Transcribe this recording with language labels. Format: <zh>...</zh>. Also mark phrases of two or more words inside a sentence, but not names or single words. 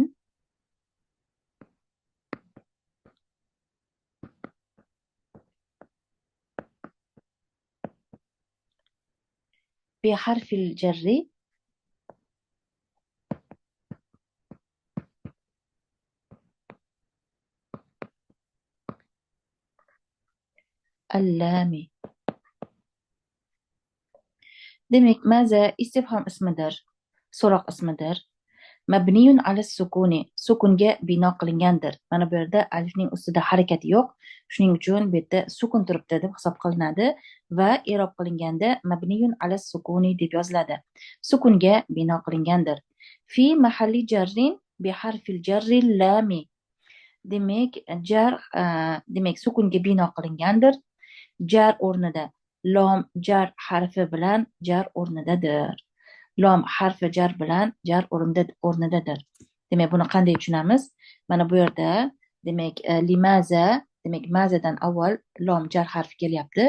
<ar>بحرف الجر اللام.</ar> <uz>demak maza istifhom ismidir, so'roq ismidir.</uz> <ar>مبني على السكون,</ar> <uz>sukunga bino qilingandir. Mana bu yerda alifning ustida harakat yo'q, shuning uchun bu yerda sukun turibdi deb hisob qilinadi va i'rob qilinganda</uz> <ar>مبني على السكون</ar> <uz>deb yoziladi. Sukunga bino qilingandir.</uz> <ar>في محل جر بحرف الجر اللام.</ar> <uz>Demak jar demak sukunga bino qilingandir. Jar o'rnida lom jar harfi bilan jar o'rnidadir. Lom harfi jar bilan jar o'rnidadir. Demak, buni qanday tushunamiz? Mana bu yerda demak limaza, demak mazadan avval lom jar harfi kelyapti.</uz>